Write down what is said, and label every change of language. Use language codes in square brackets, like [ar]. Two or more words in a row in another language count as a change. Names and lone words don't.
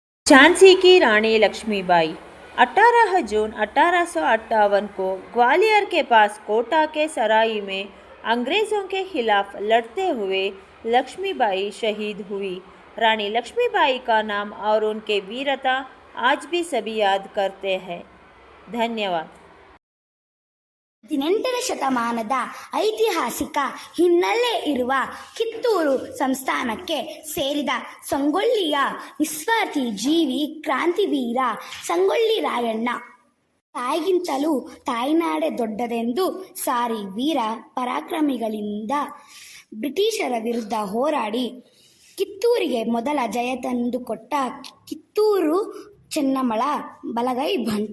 [hi] झांसी की रानी लक्ष्मीबाई 18 जून 1858 को ग्वालियर के पास कोटा के सराय में अंग्रेज़ों के खिलाफ लड़ते हुए लक्ष्मीबाई शहीद हुई। रानी लक्ष्मीबाई का नाम और उनके वीरता आज भी सभी याद करते हैं। धन्यवाद। [kn] 18ನೇ ಶತಮಾನದ ಐತಿಹಾಸಿಕ ಹಿನ್ನೆಲೆ ಇರುವ ಕಿತ್ತೂರು ಸಂಸ್ಥಾನಕ್ಕೆ ಸೇರಿದ ಸಂಗೊಳ್ಳಿಯ ನಿಸ್ವಾರ್ಥಿ ಜೀವಿ ಕ್ರಾಂತಿವೀರ ಸಂಗೊಳ್ಳಿ ರಾಯಣ್ಣ ತಾಯಿಗಿಂತಲೂ ತಾಯ್ನಾಡೆ ದೊಡ್ಡದೆಂದು ಸಾರಿ ವೀರ ಪರಾಕ್ರಮಿಗಳಿಂದ ಬ್ರಿಟಿಷರ ವಿರುದ್ಧ ಹೋರಾಡಿ ಕಿತ್ತೂರಿಗೆ ಮೊದಲ ಜಯ ತಂದುಕೊಟ್ಟ ಕಿತ್ತೂರು ಚೆನ್ನಮ್ಮಳ ಬಲಗೈ ಭಂಟ.